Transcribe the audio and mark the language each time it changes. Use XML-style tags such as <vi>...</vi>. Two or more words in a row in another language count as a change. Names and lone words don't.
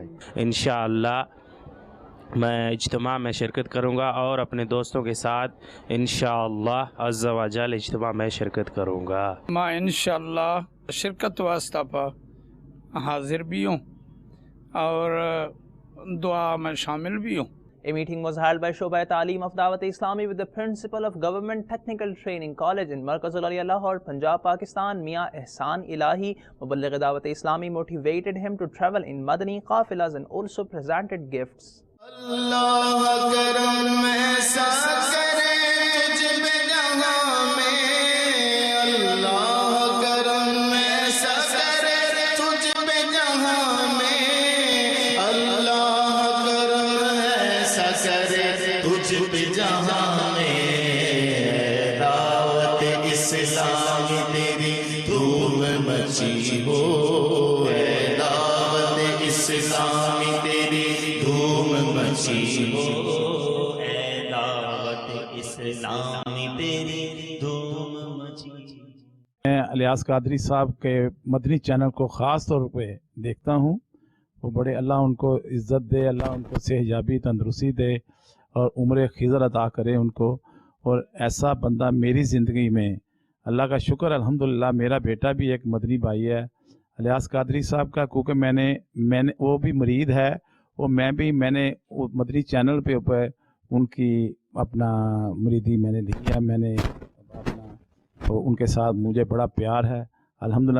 <ar>انشاءاللہ</ar> <ur>میں اجتماع میں شرکت کروں گا اور اپنے دوستوں کے ساتھ</ur> <ar>انشاءاللہ عز و جل</ar> <ur>اجتماع میں شرکت کروں گا. میں</ur> <ar>انشاءاللہ</ar> <ur>شرکت واسطہ پر حاضر بھی ہوں اور دعا میں شامل بھی ہوں.</ur> <en>A meeting was held by Shobha Ta'aleem of Dawat Islami with the principal of Government Technical Training College in Markazul Aliya Lahore, Punjab, Pakistan, Mian Ehsan Ilahi. Muballigh Dawat Islami motivated him to travel in</en> <ur>مدنی قافلے</ur> <en>and also presented gifts.</en> <ur>اللہ کرم ایسا کرے تجھ پہ جہاں میں، اللہ کرم ایسا کرے تجھ پہ جہاں میں، اللہ کرم ایسا کرے تجھ پہ جہاں mein, دعوت اسلام تیری دھوم مچی ہو، دعوت اسلام تیری دھوم مچی ہو، دعوت اسلام تیری دھوم مچی. میں الیاس قادری صاحب کے مدنی چینل کو خاص طور پہ دیکھتا ہوں. وہ بڑے اللہ ان کو عزت دے، اللہ ان کو صحتیابی تندرستی دے اور عمر خضر عطا کرے ان کو. اور ایسا بندہ میری زندگی میں اللہ کا شکر</ur> <ar>الحمدللہ</ar> <ur>میرا بیٹا بھی ایک مدنی بھائی ہے الیاس قادری صاحب کا، کیونکہ میں نے وہ بھی مرید ہے اور میں نے مدنی چینل پہ اوپر ان کی اپنا مریدی میں نے لیا، میں نے اپنا تو ان کے ساتھ مجھے بڑا پیار ہے</ur> <ar>الحمدللہ.</ar>